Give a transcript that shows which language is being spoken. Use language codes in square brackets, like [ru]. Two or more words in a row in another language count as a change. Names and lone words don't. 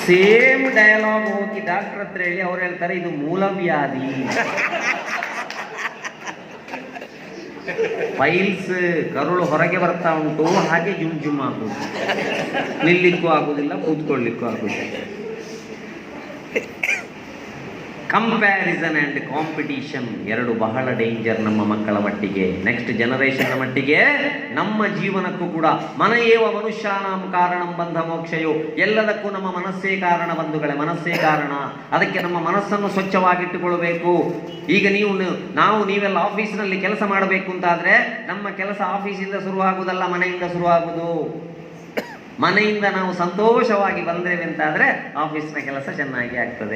[en] same dialogue [kn] ಹೋಗಿ ಡಾಕ್ಟರ್ ಹತ್ರ ಹೇಳಿ ಅವ್ರು ಹೇಳ್ತಾರೆ ಇದು ಮೂಲವ್ಯಾಧಿ, ಫೈಲ್ಸ್ ಕರುಳು ಹೊರಗೆ ಬರ್ತಾ ಉಂಟು, ಹಾಗೆ ಜುಮ್ ಜುಮ್ ಆಗುದು, ನಿಲ್ಲಿಕ್ಕೂ ಆಗುದಿಲ್ಲ, ಕೂತ್ಕೊಳ್ಳಿಕ್ಕೂ ಆಗುದಿಲ್ಲ. [en] comparison and competition [kn] ಎರಡು ಬಹಳ ಡೇಂಜರ್ ನಮ್ಮ ಮಕ್ಕಳ ಮಟ್ಟಿಗೆ, [en] next generation's [kn] ಮಟ್ಟಿಗೆ, ನಮ್ಮ ಜೀವನಕ್ಕೂ ಕೂಡ. [sa] ಮನಯೇವ ಮನುಷ್ಯಾನಾಂ ಕಾರಣಂ ಬಂಧ ಮೋಕ್ಷಯೋ, [kn] ಎಲ್ಲದಕ್ಕೂ ನಮ್ಮ ಮನಸ್ಸೇ ಕಾರಣ ಬಂಧುಗಳೇ, ಮನಸ್ಸೇ ಕಾರಣ. ಅದಕ್ಕೆ ನಮ್ಮ ಮನಸ್ಸನ್ನು ಸ್ವಚ್ಛವಾಗಿಟ್ಟುಕೊಳ್ಬೇಕು. ಈಗ ನೀವೆಲ್ಲ ಆಫೀಸ್ನಲ್ಲಿ ಕೆಲಸ ಮಾಡಬೇಕು ಅಂತಾದ್ರೆ ನಮ್ಮ ಕೆಲಸ ಆಫೀಸಿಂದ ಶುರುವಾಗುವುದಲ್ಲ, ಮನೆಯಿಂದ ಶುರುವಾಗುವುದು. ಮನೆಯಿಂದ ನಾವು ಸಂತೋಷವಾಗಿ ಬಂದೇವೆ ಅಂತಾದರೆ ಆಫೀಸ್ನ ಕೆಲಸ ಚೆನ್ನಾಗಿ ಆಗ್ತದೆ.